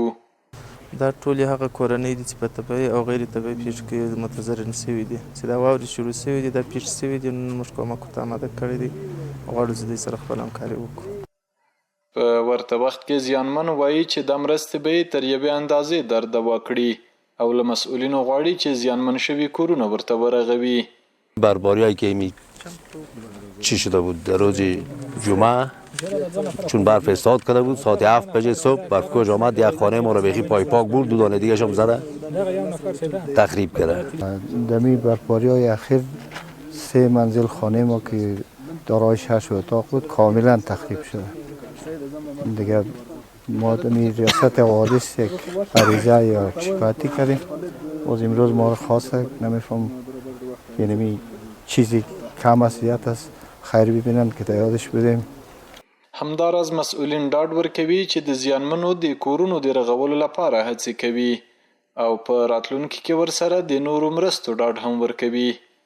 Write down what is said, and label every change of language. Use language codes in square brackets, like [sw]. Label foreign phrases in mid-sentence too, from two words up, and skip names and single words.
[ps] دا ټولې هغه کورنۍ دي چې په طبیعي او غیر طبیعي پیښو کې متضرر شوي دي چې دا واورې شروع شوي دي، دا پیښې شوي دي، نن موږ کومک ورته آماده کړی دی، غواړو چې دوی سره خپل همکاري وکړو. په ورته وخت کې زیانمن وایي چې د مرستې به یې تر یوې اندازې در دوا کړي او له مسئولینو غواړي چې زیانمن شوي کورونه ورته ورغوي. [fa] برباری‌هایی که چی شده بود در روز جمعه چون برف استاد کرده بود ساعت 7 بجه صبح برف کوچ آمد، یک خانه ما رو بیخی پای پاک برد، 2 دانه دیگه هم زده تخریب کرده. دمی برفباری‌های اخیر 3 منزل خانه ما که دارای 6 اتاق بود کاملا تخریب شده. دیگه ما دمی ریاست حوادث یک عریضه یا شکایتی کردیم، از امروز ما رو خواسته نمیفهم یعنی چیزی کم است زیاد است خیر ببینن که یادش بدیم. [ps] همداراز مسئولین ډاډ ورکوي چې د زیانمنو د کورونو د رغولو لپاره هڅې کوي او په راتلونکي کې ورسره د نورو مرستو ډاډ هم ورکوي.